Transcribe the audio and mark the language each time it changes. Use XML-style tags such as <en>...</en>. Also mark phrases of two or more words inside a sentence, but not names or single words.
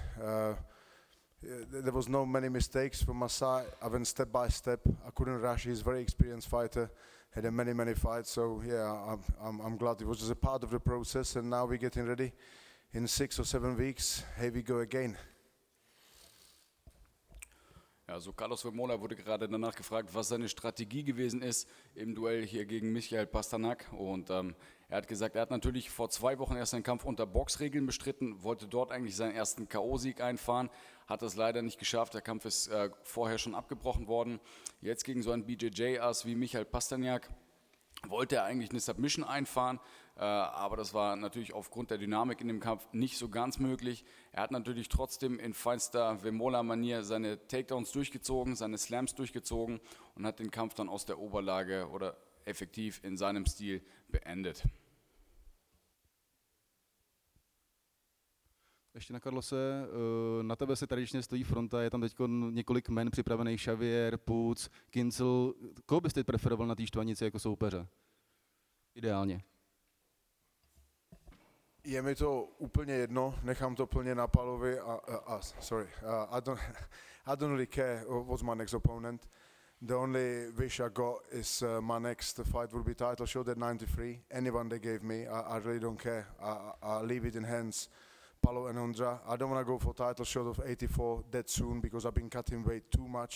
<en>There was no many mistakes from my side. I went step by step. I couldn't rush. He's a very experienced fighter, had a many fights. So yeah, I'm glad it was just a part of the process, and now we're getting ready. In 6 or 7 weeks, here we go again.</en> <de>Ja, so Carlos Vermola wurde gerade danach gefragt, was seine Strategie gewesen ist im Duell hier gegen Michael Pasternak. Und er hat gesagt, er hat natürlich vor 2 Wochen erst einen Kampf unter Boxregeln bestritten, wollte dort eigentlich seinen ersten K.O.-Sieg einfahren, hat es leider nicht geschafft. Der Kampf ist vorher schon abgebrochen worden. Jetzt gegen so einen BJJ-Ass wie Michael Pasternak wollte er eigentlich eine Submission einfahren, aber das war natürlich aufgrund der Dynamik in dem Kampf nicht so ganz möglich. Er hat natürlich trotzdem in feinster Vermola-Manier seine Takedowns durchgezogen, seine Slams durchgezogen und hat den Kampf dann aus der Oberlage, oder effektiv in seinem Stil beendet.</de> <cs>Ještě na Carlose, na tebe se tradičně stojí fronta, je tam teď několik men připravených, Xavier, Puc, Kincel. Koho byste preferoval na té štvanici jako soupeře? Ideálně. Je mi to úplně jedno, nechám to plně na Palovi</cs> <en>I don't really care what's my next opponent. The only wish I got is my next fight will be title shot at 93. Anyone they gave me, I really don't care. I leave it in hands Palo and Ondra. I don't want to go for title shot of 84 that soon because I've been cutting weight too much.</en>